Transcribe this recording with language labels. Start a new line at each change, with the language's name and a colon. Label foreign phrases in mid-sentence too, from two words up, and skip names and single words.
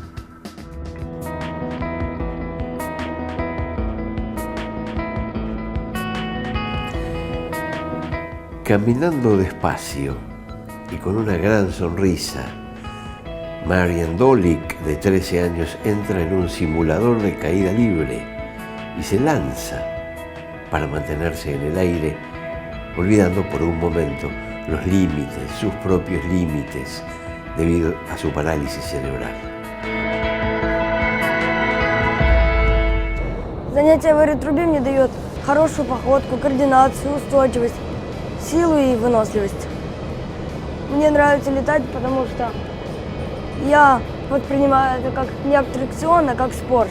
Spanish: Caminando despacio y con una gran sonrisa, Marian Dolik, de 13 años, entra en un simulador de caída libre y se lanza para mantenerse en el aire, olvidando por un momento los límites, sus propios límites, debido a su parálisis cerebral.
Russian: Занятие в аэротрубе мне дает хорошую походку, координацию, устойчивость, силу и выносливость. Мне нравится летать, потому что я воспринимаю это как не аттракцион, а как спорт.